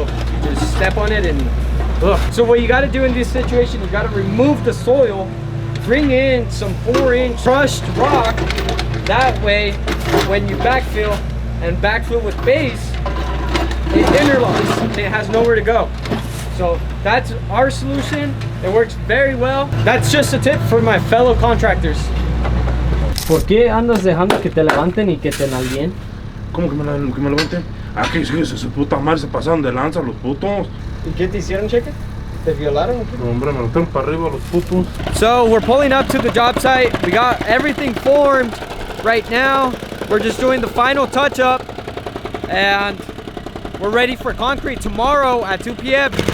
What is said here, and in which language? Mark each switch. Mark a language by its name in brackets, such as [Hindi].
[English] You just step on it and ugh. So what you gotta do in this situation, you gotta remove the soil, bring in some 4-inch crushed rock. That way, when you backfill with base, it interlocks and it has nowhere to go. So that's our solution. It works very well. That's just a tip for my fellow contractors. [Spanish] ¿Por qué andas dejando que te levanten y que te nalguen? ¿Cómo que me levanten? Ah, que su puta madre se pasaron de lanza los putos. ¿Y qué te hicieron, Cheque? ¿Te violaron? No, hombre, me metieron para arriba los putos. [English] So we're pulling up to the job site. We got everything formed. Right now, we're just doing the final touch up and we're ready for concrete tomorrow at 2 p.m.